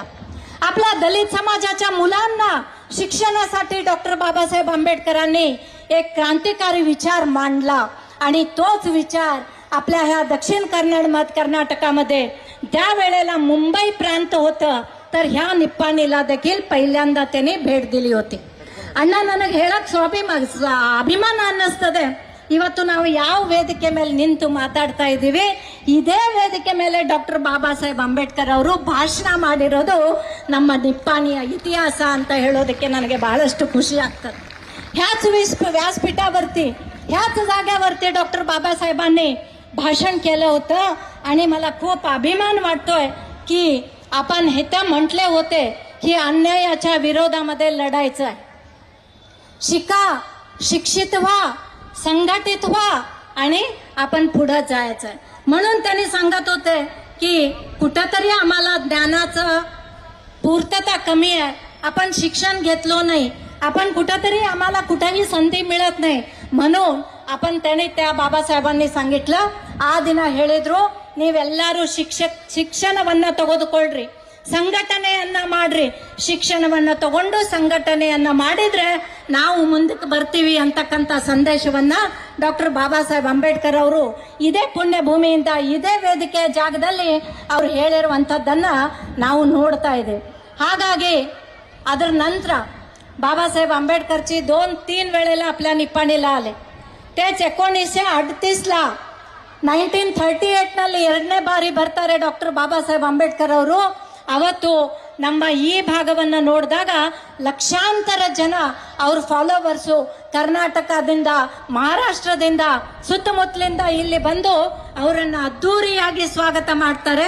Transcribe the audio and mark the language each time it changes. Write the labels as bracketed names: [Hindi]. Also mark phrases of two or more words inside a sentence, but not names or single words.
[Marathi] आपल्या दलित समाजाच्या मुलांना शिक्षणासाठी डॉक्टर बाबासाहेब आंबेडकरांनी एक क्रांतिकारी विचार मांडला. आणि तोच विचार आपल्या ह्या दक्षिण कर्नाटकामध्ये त्यावेळेला मुंबई प्रांत होतं, तर ह्या निप्पाणीला देखील पहिल्यांदा त्यांनी भेट दिली होती. [Kannada] ಅಣ್ಣ, ನನಗೆ ಹೇಳಕ್ ಅಭಿಮಾನ ಅನ್ನಿಸ್ತದೆ. ಇವತ್ತು ನಾವು ಯಾವ ವೇದಿಕೆ ಮೇಲೆ ನಿಂತು ಮಾತಾಡ್ತಾ ಇದ್ದೀವಿ, ಇದೇ ವೇದಿಕೆ ಮೇಲೆ ಡಾಕ್ಟರ್ ಬಾಬಾ ಸಾಹೇಬ್ ಅಂಬೇಡ್ಕರ್ ಅವರು ಭಾಷಣ ಮಾಡಿರೋದು ನಮ್ಮ ನಿಪ್ಪಾಣಿಯ ಇತಿಹಾಸ ಅಂತ ಹೇಳೋದಕ್ಕೆ ನನಗೆ ಬಹಳಷ್ಟು ಖುಷಿ ಆಗ್ತದೆ. [Marathi] ह्याच व्यासपीठावरती, ह्याच जाग्यावरती डॉक्टर बाबासाहेबांनी भाषण केलं होतं. आणि मला खूप अभिमान वाटतोय की आपण हे तर म्हटले होते की अन्यायाच्या विरोधामध्ये लढायचं आहे. शिका, शिक्षित व्हा, संघटित व्हा आणि आपण पुढे जायचं आहे. म्हणून त्यांनी सांगत होते की कुठंतरी आम्हाला ज्ञानाचं पूर्तता कमी आहे, आपण शिक्षण घेतलो नाही, आपण कुठंतरी आम्हाला कुठेही संधी मिळत नाही, म्हणून आपण त्याने त्या बाबासाहेबांनी सांगितलं [Kannada] ಆ ದಿನ ಹೇಳಿದ್ರು ನೀವೆಲ್ಲರೂ ಶಿಕ್ಷಣವನ್ನ ತೆಗೆದುಕೊಳ್ಳ್ರಿ, ಸಂಘಟನೆಯನ್ನ ಮಾಡ್ರಿ, ಶಿಕ್ಷಣವನ್ನ ತಗೊಂಡು ಸಂಘಟನೆಯನ್ನ ಮಾಡಿದ್ರೆ ನಾವು ಮುಂದಕ್ಕೆ ಬರ್ತೀವಿ ಅಂತಕ್ಕಂಥ ಸಂದೇಶವನ್ನ ಡಾಕ್ಟರ್ ಬಾಬಾ ಸಾಹೇಬ್ ಅಂಬೇಡ್ಕರ್ ಅವರು ಇದೇ ಪುಣ್ಯ ಭೂಮಿಯಿಂದ ಇದೇ ವೇದಿಕೆ ಜಾಗದಲ್ಲಿ ಅವ್ರು ಹೇಳಿರುವಂತದ್ದನ್ನ ನಾವು ನೋಡ್ತಾ ಇದ್ದೇವೆ. ಹಾಗಾಗಿ ಅದರ ನಂತರ [Marathi] बाबासाहेब आंबेडकरची 2-3 वेळेला आपल्या निप्पाणीला आले. तेच 1938ला [Kannada] 1938 ನಲ್ಲಿ ಎರಡನೇ ಬಾರಿ ಬರ್ತಾರೆ ಡಾಕ್ಟರ್ ಬಾಬಾಸಾಹೇಬ್ ಅಂಬೇಡ್ಕರ್ ಅವರು. ಅವತ್ತು ನಮ್ಮ ಈ ಭಾಗವನ್ನ ನೋಡಿದಾಗ ಲಕ್ಷಾಂತರ ಜನ ಅವ್ರ ಫಾಲೋವರ್ಸು ಕರ್ನಾಟಕದಿಂದ, ಮಹಾರಾಷ್ಟ್ರದಿಂದ, ಸುತ್ತಮುತ್ತಲಿಂದ ಇಲ್ಲಿ ಬಂದು ಅವರನ್ನ ಅದ್ದೂರಿಯಾಗಿ ಸ್ವಾಗತ ಮಾಡ್ತಾರೆ.